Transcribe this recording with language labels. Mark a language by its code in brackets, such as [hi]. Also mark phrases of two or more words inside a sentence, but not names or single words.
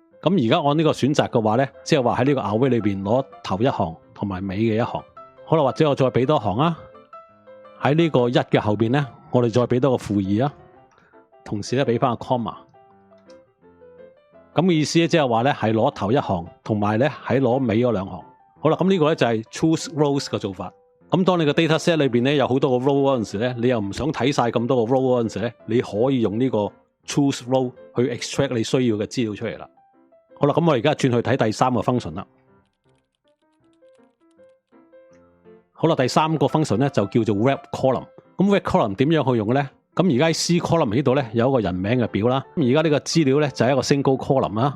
[yue] 咁而家按呢個選擇嘅話咧，即係話喺呢個 array 裏邊攞頭一行同埋尾嘅一行。好啦，或者我再俾多行啊，喺呢個1嘅後邊咧，我哋再俾多個負2啊，同時咧俾翻個 comma。咁嘅意思咧，即係話咧係攞頭一行，同埋咧喺攞尾嗰2行。好啦，咁呢個咧就係 [en] choose rows [yue] 嘅做法。咁當你個 [en] data set [yue] 裏邊咧有好多個 row 嗰陣時咧，你又唔想睇晒咁多個 row 嗰陣時咧，你可以用呢個 [en] choose row [yue] 去 extract 你需要嘅資料出嚟啦。好啦，咁我而家轉去睇第3個 function 啦。好啦，第3個 function 咧就叫做 [en] web column。 [yue] 咁 [en] web column [yue] 點樣去用嘅咧？咁而家喺 [en] C column [yue] 呢度咧有一個人名嘅表啦。咁而家呢個資料咧就係一個 [en] single column [yue] 啦。